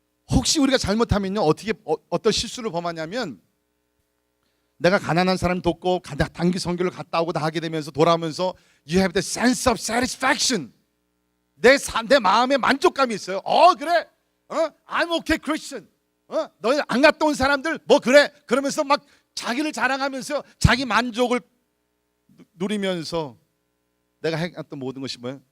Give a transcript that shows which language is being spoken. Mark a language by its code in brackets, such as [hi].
[ko] 혹시 우리가 잘못하면요, 어떤 실수를 범하냐면, 내가 가난한 사람 돕고 단기 선교를 갔다 오고 다 하게 되면서 돌아오면서 [en] you have the sense of satisfaction, [ko] 내 마음에 만족감이 있어요. 그래, [en] I'm okay Christian. [ko] 너희 안 갔다 온 사람들 뭐 그래, 그러면서 막 자기를 자랑하면서 자기 만족을 누리면서 내가 행했던 모든 것이 뭐예요?